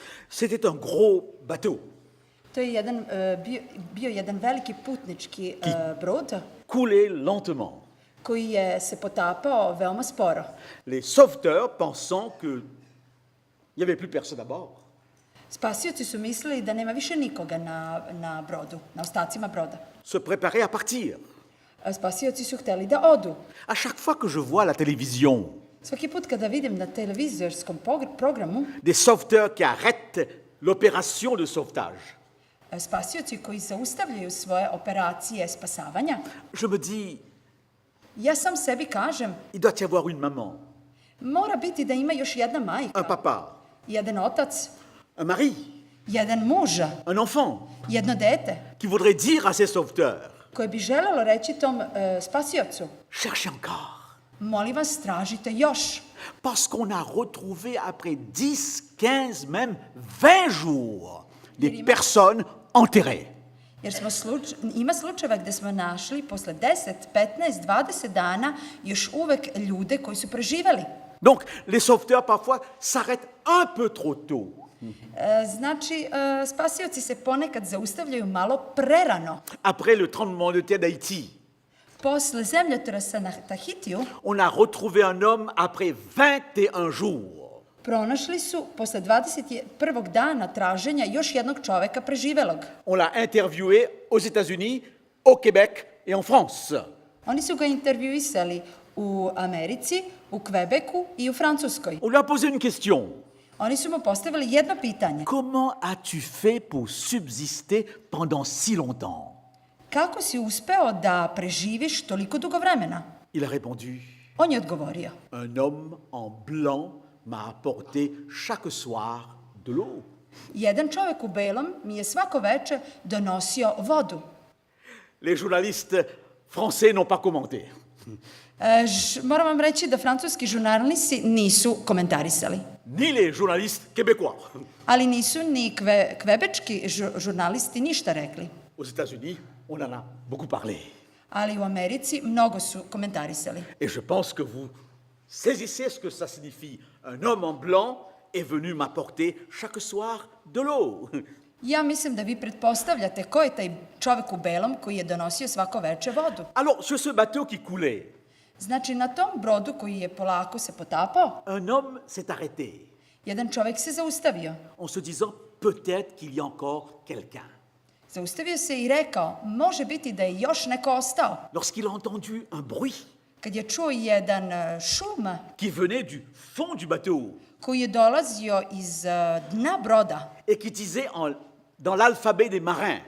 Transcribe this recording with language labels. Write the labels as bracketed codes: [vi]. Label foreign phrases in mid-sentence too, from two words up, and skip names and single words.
[fr] C'était un gros bateau, [sr] To je bio jedan veliki putnički brod [fr] coulé lentement. [sr] koji je se potapao veoma sporo. [fr] Les sauveteurs, pensant qu'il n'y avait plus personne à bord, [sr] Spasioci su mislili da nema više nikoga na brodu, na ostacima broda. [fr] se préparaient à partir. [sr] Spasioci su hteli da odu. [fr] À chaque fois que je vois la télévision [sr] Svaki put kada vidim na televizorskom programu [fr] des sauveteurs qui arrêtent l'opération de sauvetage, [sr] spasioci koji zaustavljaju svoje operacije spasavanja, [fr] je me dis, [sr] ja sam sebi kažem, [fr] il doit y avoir une maman, [sr] mora biti da ima još jedna [fr] un [sr] majka, [fr] papa, [sr] jedan otac, [fr] un mari, [sr] jedan muža, [fr] un enfant, [sr] jedno dete, [fr] qui voudrait dire à ces sauveteurs, [sr] koje bi želelo reći tom spasiocu, [fr] cherchez encore. [sr] molim vas, tražite još. [fr] Parce qu'on a retrouvé après 10, 15, même 20 jours, des personnes enterrées. [sr] Jer ima slučajeva gde smo našli posle 10, 15, 20 dana još uvek ljude koji su preživeli. [fr] Donc, les sauveteurs, parfois, s'arrêtent un peu trop tôt. [sr] Znači, spasioci se ponekad zaustavljaju malo prerano. [fr] Après le tremblement de terre d'Haïti, [sr] Posle zemljotresa na Tahitiju [fr] on a retrouvé un homme après 21 jours. [sr] pronašli su posle 21. dana traženja još jednog čoveka preživelog. [fr] On l'a interviewé aux États-Unis, au Québec et en France. [sr] Oni su ga intervjuisali u Americi, u Kvebeku i u Francuskoj. [fr] On lui a posé une question. [sr] Oni su mu postavili jedno pitanje. [fr] Comment as-tu fait pour subsister pendant si longtemps? [sr] Kako si uspeo da preživiš toliko dugo vremena? [fr] Il a répondu, [sr] On je odgovorio. [fr] un homme en blanc m'a apporté chaque soir de l'eau. [sr] Jedan čovek u belom mi je svako veče donosio vodu. [fr] Les journalistes français n'ont pas commenté. [sr] Moram vam reći da francuski žurnalisti nisu komentarisali. [fr] Ni les journalistes québécois. [sr] Ali nisu ni kvebečki žurnalisti ništa rekli. [fr] Aux États-Unis, on en a beaucoup parlé. [sr] Ali u Americi mnogo su komentarisali. [fr] Et je pense que vous saisissez ce que ça signifie. Un homme en blanc est venu m'apporter chaque soir de l'eau. [sr] Ja mislim da vi pretpostavljate ko je taj čovek u belom koji je donosio svako veče vodu. [fr] Alors, sur ce bateau qui coulait, [sr] Znači, na tom brodu koji je polako se potapao, [fr] un homme s'est arrêté [sr] jedan čovek se zaustavio. [fr] en se disant peut-être qu'il y a encore quelqu'un. [sr] Zaustavio se i rekao, može biti da je još neko ostao. [fr] Lorsqu'il a entendu un bruit [sr] Kad je čuo jedan šum [fr] qui venait du fond du bateau [sr] koji je dolazio iz dna broda, [fr] et qui disait dans l'alphabet des marins,